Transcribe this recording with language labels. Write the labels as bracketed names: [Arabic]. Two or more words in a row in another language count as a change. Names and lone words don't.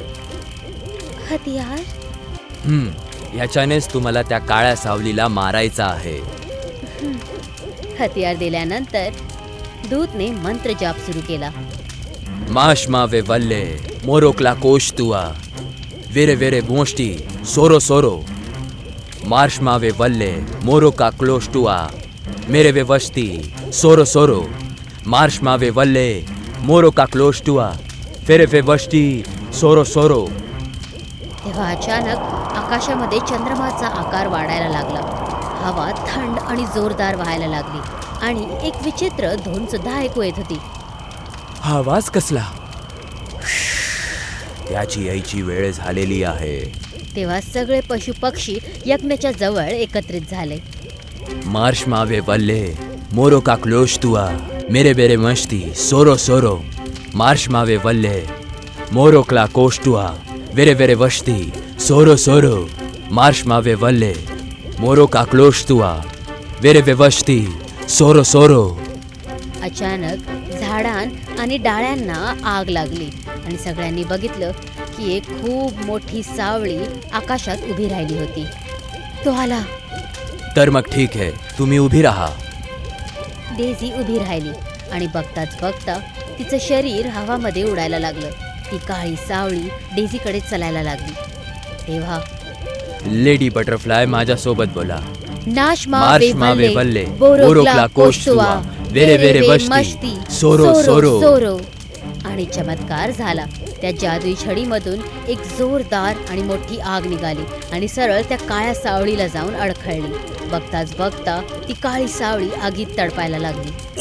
[Marathi] हतियार? याच्यानेच तुम्हाला त्या काळ्या सावलीला मारायचं आहे. हतियार दिल्यानंतर दूतने मंत्र जाप सुरू केला. माश मावे वल्ले मोरोकला कोश तुआ वेरे वेरे मोष्टी सोरो सोरो मार्श मावे वल्ले मोरो का क्लोश तुआ मेरे वे वस्ती सोरो सोरो मार्श मावे वल्ले मोरो का क्लोश तुआ फेरे वे वस्ती सोरो सोरो. तेव्हा अचानक आकाशामध्ये चंद्रमाचा आकार वाढायला लागला. हवा थंड आणि जोरदार व्हायला लागली आणि एक विचित्र धून सुद्धा ऐकू येत होती. हा आवाज कसला? त्याची यायची वेळ झालेली आहे. तेव्हा सगळे पशु पक्षी यज्ञाच्या जवळ एकत्रित झाले. मार्श मावे वल्ले मोरो का क्लोश तुआ मेरे बेरे मस्ती सोरो सोरो मार्श मावे वल्ले मोरो क्ला कोश तुआ वेरे वेरे वस्ती सोरो सोरो मार्श मावे वल्ले मोरो का क्लोश तुआ वेरे वे वस्ती सोरो सोरो. अचानक झाडां आणि डाळ्यांना आग लागली आणि सगळ्यांनी बघितलं की एक खूप मोठी सावळी आकाशात उभी राहिली होती. तो आला. तर मग ठीक आहे, तुम्ही उभी राहा. डेझी उभी राहिली आणि बघताच बघता तिचं शरीर हवामध्ये उडायला लागलं. ती काळी सावळी डेझीकडे चालायला लागली. तेव्हा लेडी बटरफ्लाय माझ्यासोबत बोला. नाश मार्श मावे वल्ले बोरोक्ला कोशतुआ वेरे वेरे वस्ती सोरो सोरो सोरो. आणि चमत्कार झाला. त्या जादुई छडीमधून एक जोरदार आणि मोठी आग निघाली आणि सरळ त्या काळ्या सावळीला जाऊन अडखळली. बघताच बघता ती काळी सावळी आगीत तडपायला लागली.